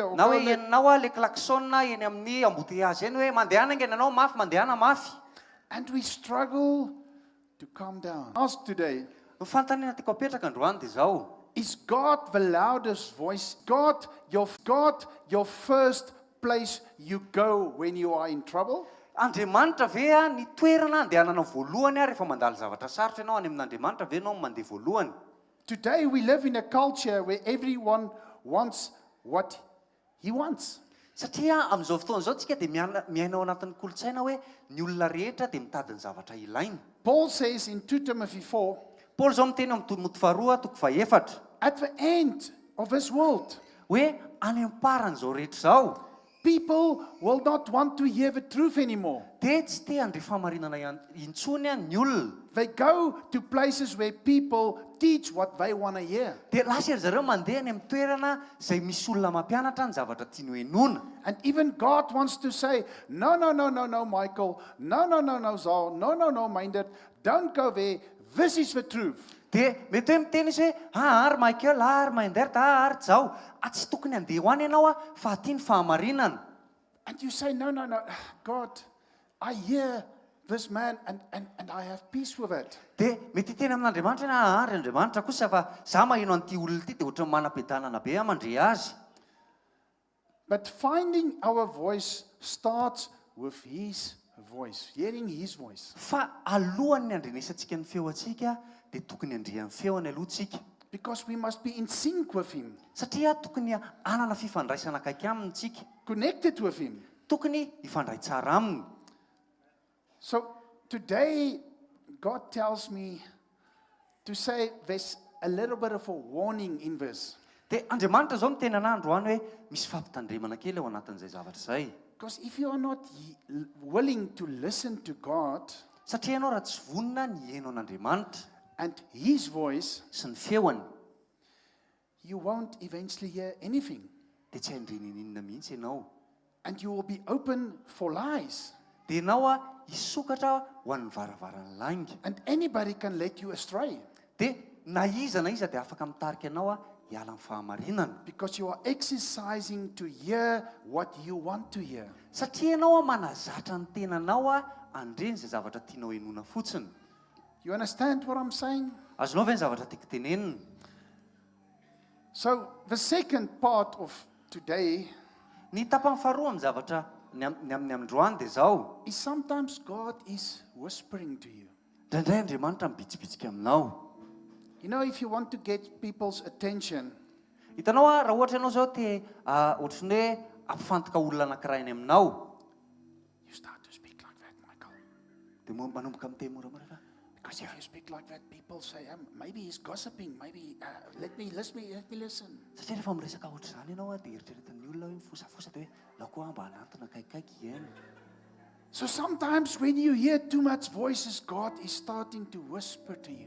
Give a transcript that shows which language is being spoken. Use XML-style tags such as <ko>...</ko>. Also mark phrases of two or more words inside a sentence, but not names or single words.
<en>Or</en> <mg>Na</mg> <en>go</en> <mg>hoe ianao le klaksona eny amin'ny embouteillage eny hoe mandehana nge ianao mafy mandehana mafy.</mg> <en>And we struggle to calm down. Ask today,</en> <mg>Ny fanontaniana tiako apetraka androany dia zao.</mg> <en>is God the loudest voice? God your first place you go when you are in trouble?</en> <mg>Andriamanitra ve ny toerana andehananao voalohany rehefa mandalo zavatra sarotra ianao any amin'Andriamanitra ve ianao mandeha voalohany?</mg> <en>Today we live in a culture where everyone wants what he wants.</en> <mg>Satria amin'izao fotoana izao tsika dia miainao anatin'ny kolontsaina hoe ny olona rehetra dia mitady ny zavatra ilainy.</mg> <en>Paul says in 2 Timothy 4,</en> <mg>Paul zao miteny amin'ny Timoty faharoa toko fahaefatra</mg> <en>at the end of this world,</en> <mg>hoe any am-paran'izao rehetra izao</mg> <en>people will not want to hear the truth anymore.</en> <mg>dia tsy te handre famarinana intsony ny olona.</mg> <en>They go to places where people teach what they want to hear.</en> <mg>Dia lasa ery zareo mandeha any amin'ny toerana izay misy olona mampianatra ny zavatra tiany hoenona.</mg> <en>And even God wants to say, no, Michael, no, Zal, no, Minded, don't go there. This is the truth.</en> <mg>Dia mety hoe miteny izy hoe ary Michael, ary Mindert, ary zao tsy tokony handeha ho any ianao fa aty ny fahamarinana.</mg> <en>And you say, no, God, I hear this man and I have peace with it.</en> <mg>Dia mety teny amin'Andriamanitra hoe ary Andriamanitra kosa fa za maheno an'ity olona ity dia ohatrany manam-piadanana be mandre azy.</mg> <en>But finding our voice starts with his voice, hearing his voice.</en> <mg>Fa alohan'ny andrenesantsika ny feo antsika dia tokony handrehan'ny feony alohantsika.</mg> <en>Because we must be in sync with him,</en> <mg>Satria tokony hanana fifandraisana akaiky aminy tsika.</mg> <en>connected with him.</en> <mg>Tokony hifandray tsara aminy.</mg> <en>So today, God tells me to say there's a little bit of a warning in this.</en> <mg>Dia Andriamanitra zao miteny anahy androany hoe misy fampitandremana kely ao anatin'izay zavatra izay.</mg> <en>Because if you are not willing to listen to God</en> <mg>Satria ianao raha tsy vonona ny heno an'Andriamanitra</mg> <en>and his voice,</en> <mg>sy ny feony</mg> <en>you won't eventually hear anything.</en> <mg>dia tsy haindreninina mihitsy ianao.</mg> <en>And you will be open for lies.</en> <mg>Dia ianao hisokatra ho an'ny varavaran'ny langy.</mg> <en>And anybody can let you astray</en> <mg>Dia na iza dia afaka mitarika ianao hiala amin'ny fahamarinana.</mg> <en>because you are exercising to hear what you want to hear.</en> <mg>Satria ianao manazatra ny tenanao andreny izay zavatra tianao henona fotsiny.</mg> <en>You understand what I'm saying?</en> <mg>Azonao ve ny zavatra tiako tenenina?</mg> <en>So the second part of today</en> <mg>Ny tapany faharoa amin'ny zavatra ny amin'ny androany dia zao.</mg> <en>is sometimes God is whispering to you.</en> <mg>Indraindray Andriamanitra mibitsibitsika aminao.</mg> <en>You know, if you want to get people's attention,</en> <mg>Hitanao raha ohatra ianao zao te ohatrany hoe ampifantoka olona anankiray any aminao.</mg> <en>you start to speak like that, Michael.</en> <mg>Dia manomboka miteny moramora.</mg> <en>Because if you speak like that, people say, maybe he's gossiping, maybe let me listen.</en> <mg>Satria rehefa miresaka ohatr' izany ianao dia eritreretin'ny olona hoe mifosafosa dia hoe lao koa mba hanantona kaikaiky eny.</mg> <en>So sometimes when you hear too much voices, God is starting to whisper to you.</en>